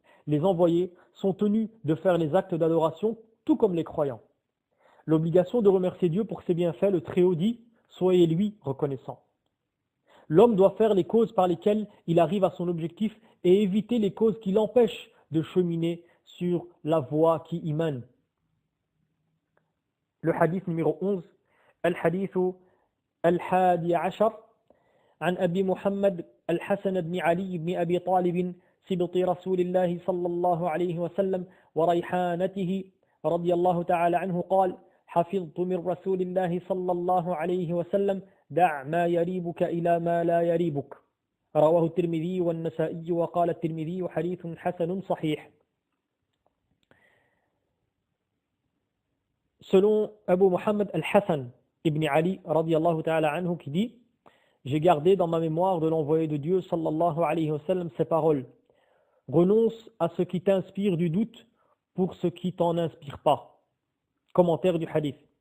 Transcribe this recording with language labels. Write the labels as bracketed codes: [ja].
[fr] Les envoyés sont tenus de faire les actes d'adoration tout comme les croyants. L'obligation de remercier Dieu pour ses bienfaits, le Très-Haut dit: soyez lui reconnaissants. L'homme doit faire les causes par lesquelles il arrive à son objectif et éviter les causes qui l'empêchent de cheminer sur la voie qui y mène. Le hadith numéro 11, al-hadith al-hadi ashar, [ar] عن أبي محمد الحسن بن علي بن أبي طالب سبط رسول الله صلى الله عليه وسلم وريحانته رضي الله تعالى عنه قال: حفظت من رسول الله صلى الله عليه وسلم: دع ما يريبك إلى ما لا يريبك. رواه الترمذي والنسائي وقال الترمذي حديث حسن صحيح. [fr] Selon Abu Muhammad al-Hassan ibn Ali [ar] radiyallahu ta'ala anhu [fr] qui dit: j'ai gardé dans ma mémoire de l'envoyé de Dieu [ar] sallallahu alayhi wa sallam [fr] ces paroles: renonce à ce qui t'inspire du doute pour ce qui t'en inspire pas. Commentaire du hadith.